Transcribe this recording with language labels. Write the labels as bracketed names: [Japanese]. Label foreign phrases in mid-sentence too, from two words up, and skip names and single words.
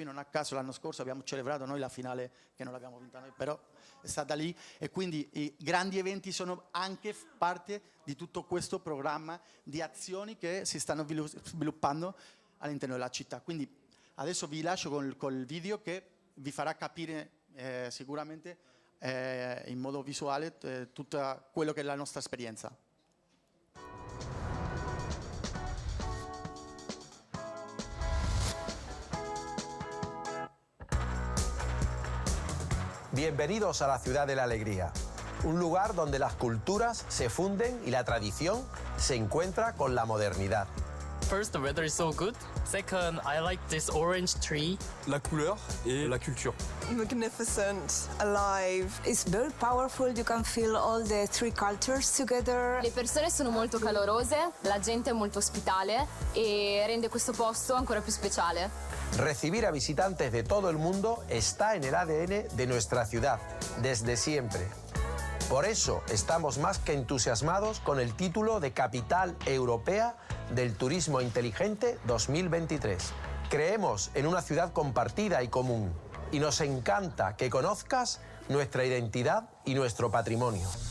[Italian] Non a caso l'anno scorso abbiamo celebrato noi la finale, che non l'abbiamo vinta noi, però è stata lì, e quindi i grandi eventi sono anche parte di tutto questo programma di azioni che si stanno sviluppando all'interno della città. Quindi adesso vi lascio col video che vi farà capire sicuramente in modo visuale tutto quello che è la nostra esperienza. [Spanish] Bienvenidos a la Ciudad de la Alegría, un lugar donde las culturas se funden y la tradición se encuentra con la modernidad. [English] First, the weather is so good. Second, I like this orange tree. [French] La couleur et la culture. [English] Magnificent, alive. It's very powerful, you can feel all the 3 cultures together. [Italian] Le persone sono molto calorose, la gente è molto ospitale e rende questo posto ancora più speciale. [Spanish] Recibir a visitantes de todo el mundo está en el ADN de nuestra ciudad, desde siempre. Por eso estamos más que entusiasmados con el título de Capital Europea del Turismo Inteligente 2023. Creemos en una ciudad compartida y común, y nos encanta que conozcas nuestra identidad y nuestro patrimonio.